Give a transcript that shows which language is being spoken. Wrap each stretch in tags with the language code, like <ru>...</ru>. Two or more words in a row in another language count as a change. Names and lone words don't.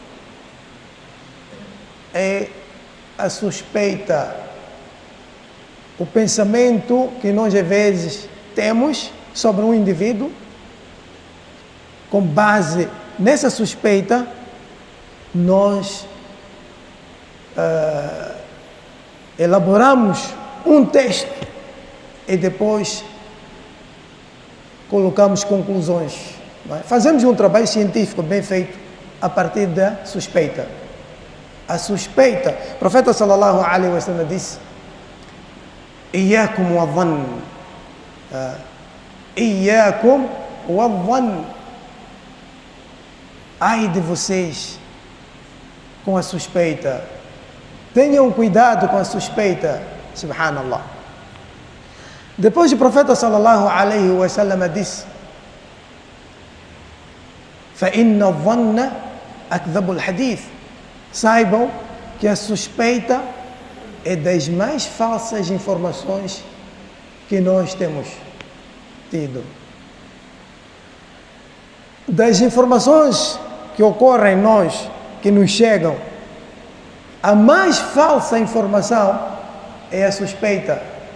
<pt>é a suspeita, o pensamento que nós às vezes temos sobre um indivíduo, com base nessa suspeita, nós elaboramos um texto e depois colocamos conclusões. Fazemos um trabalho científico bem feito a partir da suspeita. A suspeita, o profeta</pt> <ar>صلى الله عليه وسلم</ar> <pt>disse:</pt> <ar>إياكم والظن، إياكم والظن,</ar> <pt>ai de vocês com a suspeita, tenham cuidado com a suspeita, subhanallah. Depois o profeta</pt> <ar>صلى الله عليه وسلم</ar> <pt>disse:</pt> <ar>فَإِنَّ الظَّنَّ أَكْذَبُ الْحَدِيثِ,</ar> <pt>saibam que a suspeita é das mais falsas informações que nós temos tido. Das informações que ocorrem em nós, que nos chegam, a mais falsa informação é a suspeita.</pt>